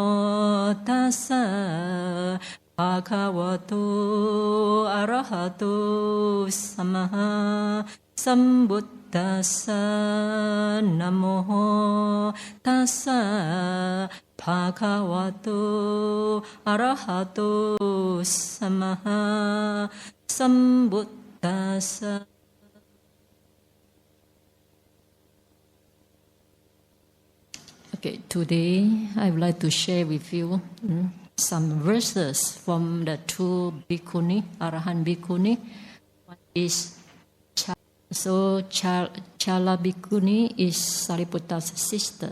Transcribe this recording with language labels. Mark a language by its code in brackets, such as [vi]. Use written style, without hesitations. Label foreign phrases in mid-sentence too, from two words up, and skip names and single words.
[pi] tassa bhagavato arahato samma sambuddhassa Namo tassa bhagavato arahato samma sambuddhassa. [en] Okay, today I would like to share with you some verses from the two bhikkhuni, [pi] Arahant bhikkhuni. [en] One is Chala bhikkhuni is Sariputta's sister.